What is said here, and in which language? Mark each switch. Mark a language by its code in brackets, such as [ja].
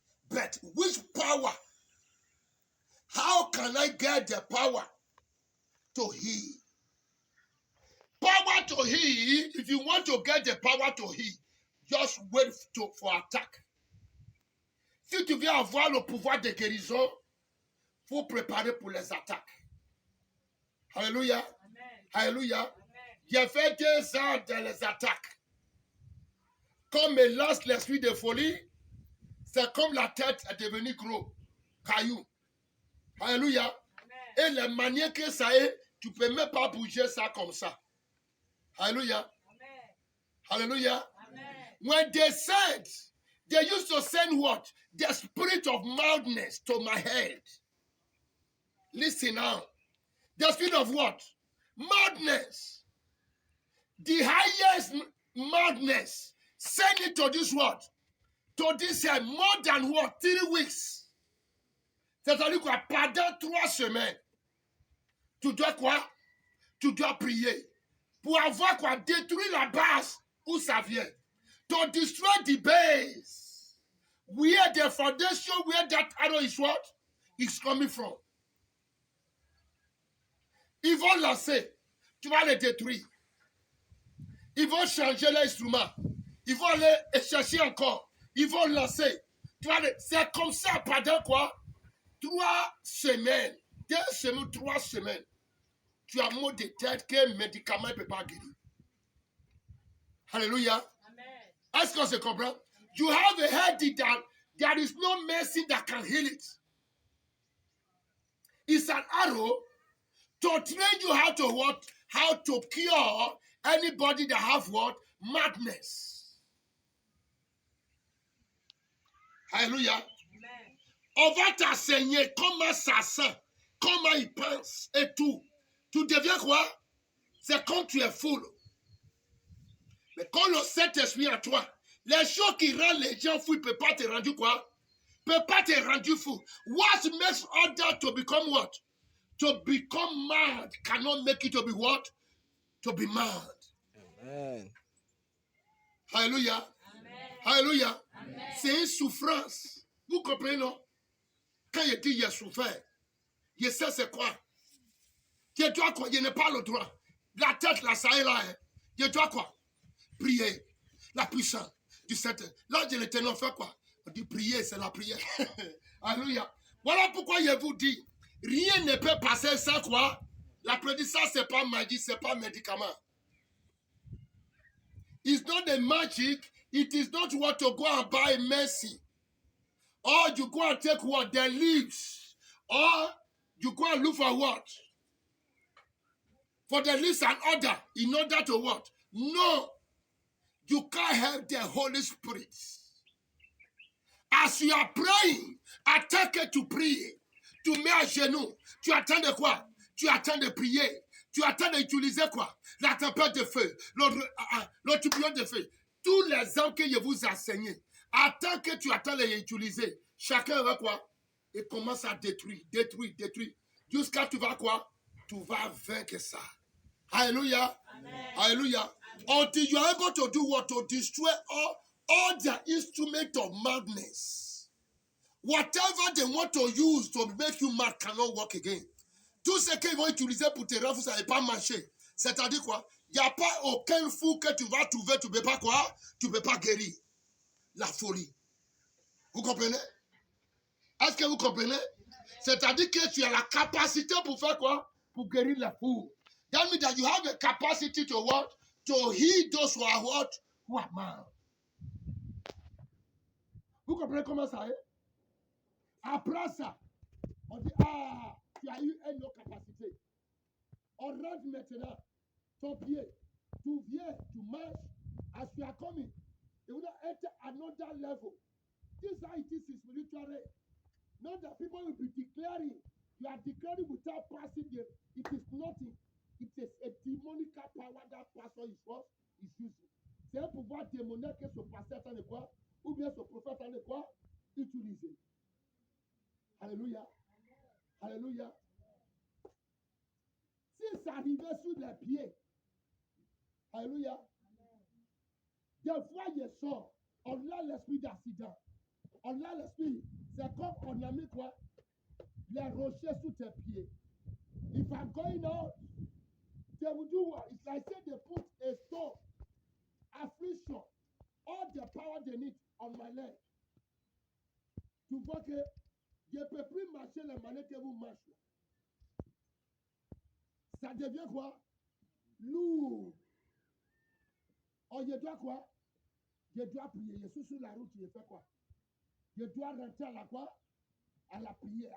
[en] But which power? How can I get the power to heal? Power to heal, if you want to get the power to heal, just wait for attack. [fr] Si tu veux avoir le pouvoir de guérison, il faut préparer pour les attaques. Alléluia. Amen. Alléluia. J'ai fait 2 ans dans les attaques. Quand me lance l'esprit de folie, c'est comme la tête est devenue gros, caillou. Alléluia. Amen. Et la manière que ça est, tu ne peux même pas bouger ça comme ça. Alléluia. Amen. Hallelujah. Amen. [en] When they said, they used to send what? The spirit of madness to my head. Listen now. The spirit of what? Madness. The highest madness. Send it to this what? To this more than what? 3 weeks. [fr] C'est-à-dire quoi? Pendant 3 semaines. Tu dois quoi? Tu dois prier. Pour avoir quoi? Détruire la base où ça vient. [en] To destroy the base. Where the foundation, where that arrow is what? Is coming from. [fr] Ils vont lancer. Tu vas les détruire. Ils vont changer l'instrument. Ils vont aller chercher encore. Ils vont lancer. C'est comme ça pendant quoi? 3 semaines. 2 semaines, 3 semaines. Tu as mot de tête qu'un médicament ne peut pas guérir. Alléluia. Est-ce qu'on se comprend? [en] You have a headache that there is no medicine that can heal it. It's an arrow to train you how to what? How to cure anybody that have what? Madness. [fr] Alléluia. Amen. On va t'enseigner comment ça sent, comment il pense et tout. Tu deviens quoi? C'est quand tu es full. Mais quand le Saint-Esprit en toi, les choses qui rendent les gens fous, ne peuvent pas te rendre quoi? Ne peuvent pas te rendre fou. [en] What makes others to become what? To become mad cannot make you to be what? To be mad. Amen. Alléluia. Alléluia. [fr] C'est une souffrance. Vous comprenez, non? Quand il dit il a souffert, il sait c'est quoi? Il doit quoi? Il n'a pas le droit. La tête, là, ça est là. Hein? Il doit quoi? Prier. La puissance du Seigneur. Là, de l'Éternel fait quoi? On dit prier, c'est la prière. Alléluia. Voilà pourquoi je vous dis, rien ne peut passer sans quoi? L'applaudissement, ce n'est pas magie, ce n'est pas médicament. [en] It's not a magic. It is not what to go and buy mercy. Or you go and take what? The leaves. Or you go and look for what? For the leaves and order. In order to what? No. You can't help the Holy Spirit. As you are praying, attaque to prier. [fr] Tu mets à genoux. Tu attends de quoi? Tu attends de prier. Tu attends d'utiliser quoi? La tempête de feu. Le tourbillon de feu. Tous les ans que je vous enseigne. Attends que tu attends les utiliser. Chacun va quoi? Et commence à détruire. Jusqu'à tu vas quoi? Tu vas vaincre ça. Alléluia. Alléluia. [en] Until you are able to do what? To destroy all the instruments of madness. Whatever they want to use to make you mad cannot work again. [fr] Tout ce qu'ils vont utiliser pour te rendre, ça ne va pas marcher. C'est-à-dire quoi? Il n'y a pas aucun fou que tu vas trouver, tu ne peux pas quoi? Tu ne peux pas guérir. La folie. Vous comprenez? Est-ce que vous comprenez? C'est-à-dire que tu as la capacité pour faire quoi? Pour guérir les fous. [en] That means that you have a capacity to what? To heal those who are what? Who are mad. [fr] Vous comprenez comment ça est? Après ça, on dit, ah, tu as eu une autre capacité. On rentre maintenant ton pied. Tu viens, tu marches, [en] as you are coming. You will enter another level. This is how it is spiritually. Not that people will be declaring. You are declaring without passing the. It is nothing. It is a demonic power that pastor is what is using. [fr] C'est un pouvoir démoniaque que ce pasteur en est quoi? Ou bien ce prophète en est quoi? Utilisé. Alléluia. Alléluia. Si ça arrivait sur les pieds, alléluia, des fois il sort, on a l'esprit d'accident, on a l'esprit, c'est comme on a mis quoi? Les rochers sous tes pieds. [en] If I'm going out, they will do what? It's like say they put a stone, affliction, all the power they need on my leg. [fr] Tu vois que je ne peux plus marcher les manières que vous marchez. Ça devient quoi? Lourd. Oh, je dois quoi? Je dois prier. Je suis sur la route, je fais quoi? Je dois rentrer à la quoi? À la prière.